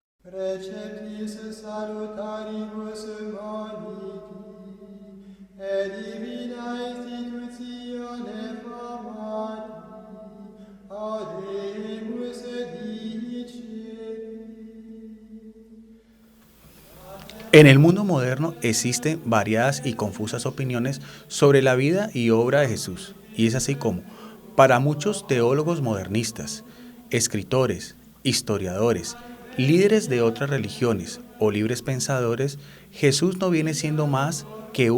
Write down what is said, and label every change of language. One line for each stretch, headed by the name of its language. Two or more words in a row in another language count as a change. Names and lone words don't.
Latin: Preceptis salutaribus moniti, et divina institutione formati, audemus dicere.
Spanish: En el mundo moderno existen variadas y confusas opiniones sobre la vida y obra de Jesús, y es así como, para muchos teólogos modernistas, escritores, historiadores, líderes de otras religiones o libres pensadores, Jesús no viene siendo más que